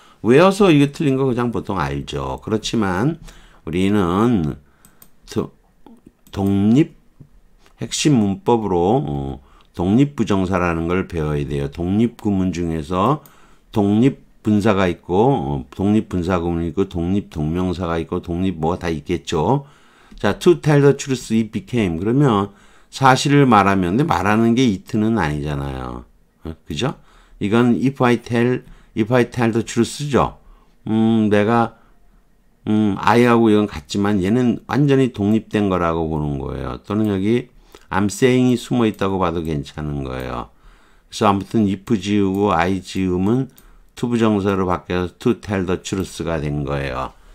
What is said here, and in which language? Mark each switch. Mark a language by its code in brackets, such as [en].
[ko] 외워서 이게 틀린 거 그냥 보통 알죠. 그렇지만 우리는 독립 핵심 문법으로 독립부정사라는 걸 배워야 돼요. 독립구문 중에서 독립분사가 있고 독립분사구문이 있고 독립동명사가 있고 독립 뭐가 다 있겠죠. [en] 자, to tell the truth it became. [ko] 그러면 사실을 말하면, 근데 말하는 게 it는 아니잖아요. 그죠? 이건 [en] if I tell the truth죠. [ko] 내가 I하고 이건 같지만 얘는 완전히 독립된 거라고 보는 거예요. 또는 여기 [en] I'm saying [ko] 이 숨어 있다고 봐도 괜찮은 거예요. 그래서 아무튼 if 지우고 I 지우면 to 부정사로 바뀌어서 [en] to tell the truth [ko] 가 된 거예요.